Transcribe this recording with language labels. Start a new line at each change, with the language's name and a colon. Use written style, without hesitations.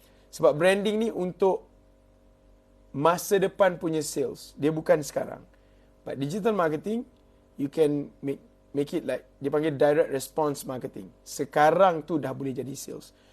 Malay: Sebab branding ni untuk masa depan punya sales. Dia bukan sekarang.
English: But digital marketing, you can make it like,
Malay: dia panggil
English: direct response marketing.
Malay: Sekarang tu dah boleh jadi sales.